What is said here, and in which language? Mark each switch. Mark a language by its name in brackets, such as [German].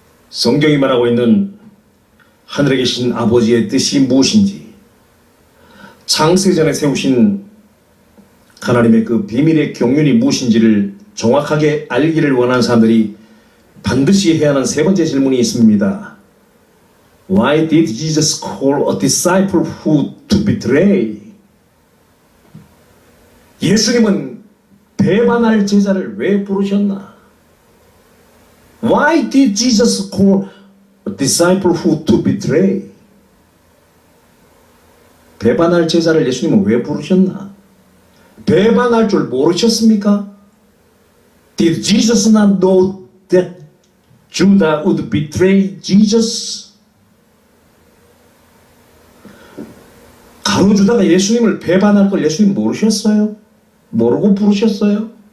[Korean] 성경이 말하고 있는 하늘에 계신 아버지의 뜻이 무엇인지, 창세전에 세우신 하나님의 그 비밀의 경륜이 무엇인지를 정확하게 알기를 원하는 사람들이 반드시 해야 하는 세 번째 질문이 있습니다. [English] Why did Jesus call a disciple who to betray? [Korean] 예수님은 배반할 제자를 왜 부르셨나? [English] Why did Jesus call a disciple who to betray? [Korean] 배반할 제자를 예수님은 왜 부르셨나? 배반할 줄 모르셨습니까? [English] Did Jesus not know that Judah would betray Jesus? [Korean] 가룟 유다가 예수님을 배반할 걸 예수님 모르셨어요? 모르고 부르셨어요?